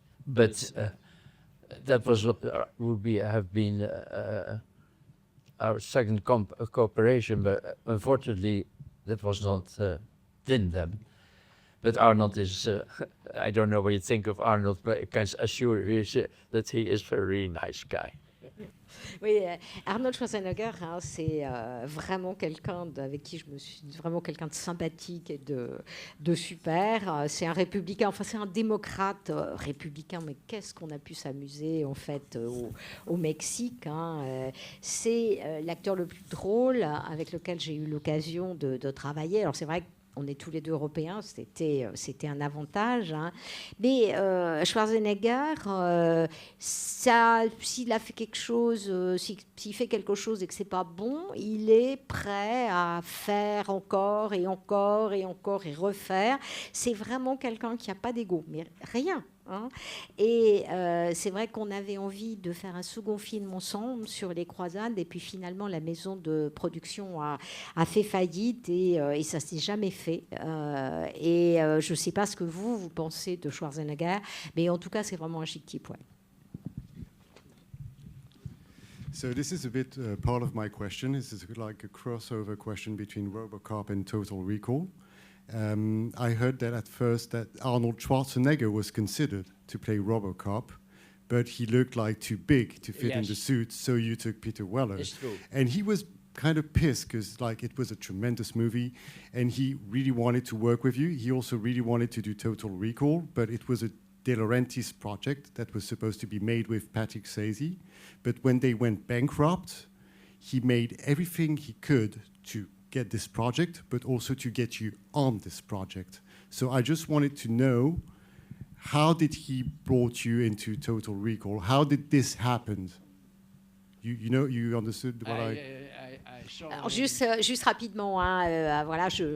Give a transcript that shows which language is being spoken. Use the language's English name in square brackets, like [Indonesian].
[English] But that was what have been our second cooperation. But unfortunately, that was not didn't happen. But Arnold is, I don't know what you think of Arnold, but I can assure you that he is a very nice guy. [French] Oui, Arnold Schwarzenegger, c'est vraiment quelqu'un avec qui je me suis vraiment quelqu'un de sympathique et de super. C'est un républicain, enfin c'est un démocrate républicain, mais qu'est-ce qu'on a pu s'amuser en fait au Mexique. C'est l'acteur le plus drôle avec lequel j'ai eu l'occasion de travailler. Alors c'est vrai que on est tous les deux européens, c'était un avantage. Mais Schwarzenegger, s'il a fait quelque chose, s'il fait quelque chose et que c'est pas bon, il est prêt à faire encore et encore et encore et refaire. C'est vraiment quelqu'un qui n'a pas d'ego, mais rien. Et c'est vrai qu'on avait envie de faire un second film ensemble sur les croisades et puis finalement la maison de production a fait faillite et ça s'est jamais fait je sais pas ce que vous pensez de Schwarzenegger, mais en tout cas c'est vraiment un chic type. [English] So this is a bit part of my question. This is like a crossover question between RoboCop and Total Recall. I heard that at first that Arnold Schwarzenegger was considered to play RoboCop, but he looked like too big to fit in the suit, so you took Peter Weller. It's true. And he was kind of pissed because like it was a tremendous movie and he really wanted to work with you. He also really wanted to do Total Recall, but it was a De Laurentiis project that was supposed to be made with Patrick Swayze. But when they went bankrupt, he made everything he could to get this project, but also to get you on this project. So I just wanted to know, how did he brought you into Total Recall? How did this happen? You know, you understood what I saw. [French] Alors juste rapidement, voilà,